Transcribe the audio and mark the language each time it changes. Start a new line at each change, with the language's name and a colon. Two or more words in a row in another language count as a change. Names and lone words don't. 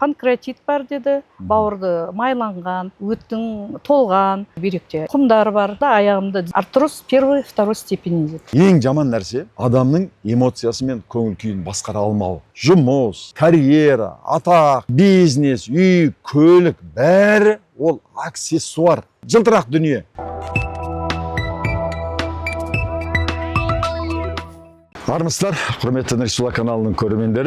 Kazakh: панкреатит бар деді, бауырды майланған, өттің толған, бүйректе құмдар бар, аяғымда артроз
Russian: первой, второй степени
Kazakh: деді. Ең жаман нәрсе адамның эмоциясы мен көңіл күйін басқара алмауы. Жұмыс, карьера, атақ, бизнес, үй, көлік бәрі ол аксессуар, жылтырақ дүние. Армысыздар, құрметті Нұрсұла каналының көрермендері.